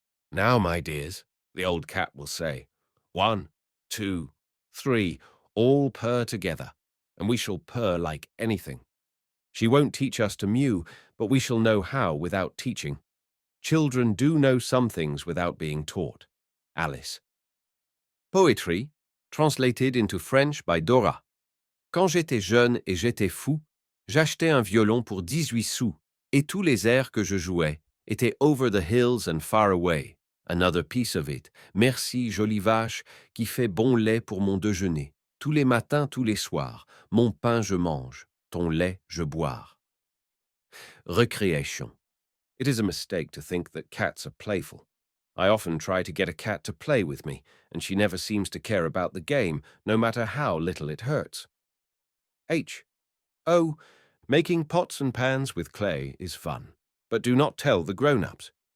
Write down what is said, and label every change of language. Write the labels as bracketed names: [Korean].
[English] Now, my dears, the old cat will say, 1, 2, 3, all purr together, and we shall purr like anything. She won't teach us to mew, but we shall know how without teaching. Children do know some things without being taught. Alice. Poetry, translated into French by Dora. [French] Quand j'étais jeune et j'étais fou, j'achetais un violon pour 18 sous, et tous les airs que je jouais était [English] over the hills and far away. Another piece of it. [French] Merci, jolie vache, qui fait bon lait pour mon déjeuner. Tous les matins, tous les soirs. Mon pain je mange, ton lait je boire. [English] Recreation. It is a mistake to think that cats are playful. I often try to get a cat to play with me, and she never seems to care about the game, no matter how little it hurts. H. Oh, making pots and pans with clay is fun, but do not tell the grown-ups.